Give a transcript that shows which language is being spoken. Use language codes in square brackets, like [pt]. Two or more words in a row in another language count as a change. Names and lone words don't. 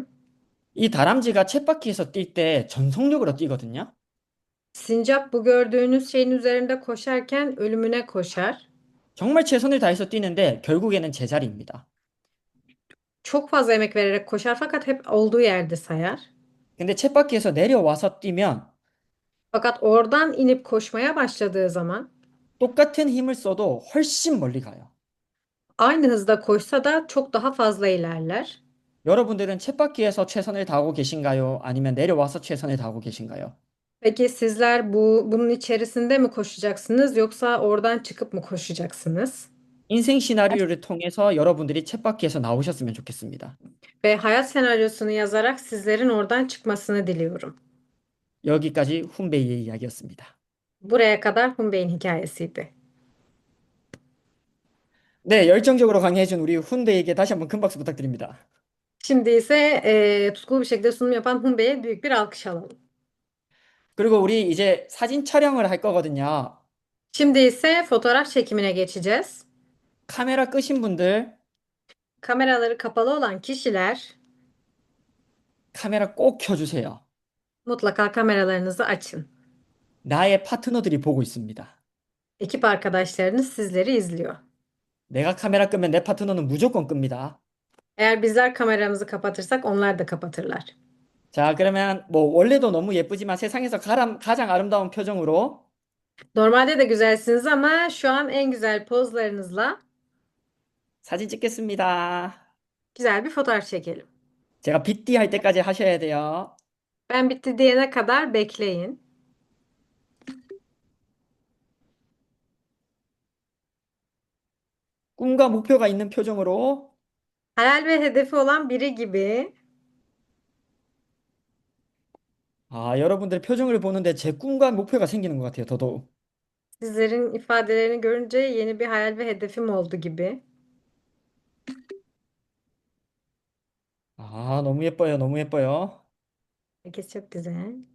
[ko] 이 다람쥐가 쳇바퀴에서 뛸 때 전속력으로 뛰거든요. [tr] Sincap bu gördüğünüz şeyin üzerinde koşarken ölümüne koşar. [ko] 정말 최선을 다해서 뛰는데 결국에는 제자리입니다. [tr] Çok fazla emek vererek koşar fakat hep olduğu yerde sayar. [ko] 근데 쳇바퀴에서 내려와서 뛰면 [tr] Fakat oradan inip koşmaya başladığı zaman [ko] 똑같은 힘을 써도 훨씬 멀리 가요. [tr] aynı hızda koşsa da çok daha fazla ilerler. [ko] 여러분들은 쳇바퀴에서 최선을 다하고 계신가요? 아니면 내려와서 최선을 다하고 계신가요? [tr] Peki sizler bunun içerisinde mi koşacaksınız yoksa oradan çıkıp mı koşacaksınız? [ko] 인생 시나리오를 통해서 여러분들이 쳇바퀴에서 나오셨으면 좋겠습니다. [tr] Ve hayat senaryosunu yazarak sizlerin oradan çıkmasını diliyorum. [ko] 여기까지 훈베이의 이야기였습니다. [tr] Buraya kadar Humbey'in hikayesiydi. [ko] 네, 열정적으로 강의해준 우리 훈베이에게 다시 한번 큰 박수 부탁드립니다. [tr] Şimdi ise tutkulu bir şekilde sunum yapan Humbey'e büyük bir alkış alalım. [ko] 그리고 우리 이제 사진 촬영을 할 거거든요. [tr] Şimdi ise fotoğraf çekimine geçeceğiz. [ko] 카메라 끄신 분들 [tr] Kameraları kapalı olan kişiler [ko] 카메라 꼭 켜주세요. [tr] mutlaka kameralarınızı açın. [ko] 나의 파트너들이 보고 있습니다. [tr] Ekip arkadaşlarınız sizleri izliyor. [ko] 내가 카메라 끄면 내 파트너는 무조건 끕니다. [tr] Eğer bizler kameramızı kapatırsak onlar da kapatırlar. [ko] 자, 그러면 뭐 원래도 너무 예쁘지만 세상에서 가장 아름다운 표정으로 [tr] Normalde de güzelsiniz ama şu an en güzel pozlarınızla [ko] 사진 찍겠습니다. [tr] güzel bir fotoğraf çekelim. [ko] 제가 빗디 할 때까지 하셔야 돼요. [tr] Ben bitti diyene kadar bekleyin. [ko] 꿈과 목표가 있는 표정으로 [tr] Hayal ve hedefi olan biri gibi. [ko] 여러분들 표정을 보는데 제 꿈과 목표가 생기는 것 같아요, 더더욱. [tr] Sizlerin ifadelerini görünce yeni bir hayal ve hedefim oldu gibi. [ko] 너무 예뻐요, 너무 예뻐요. [tr] Herkes çok güzel.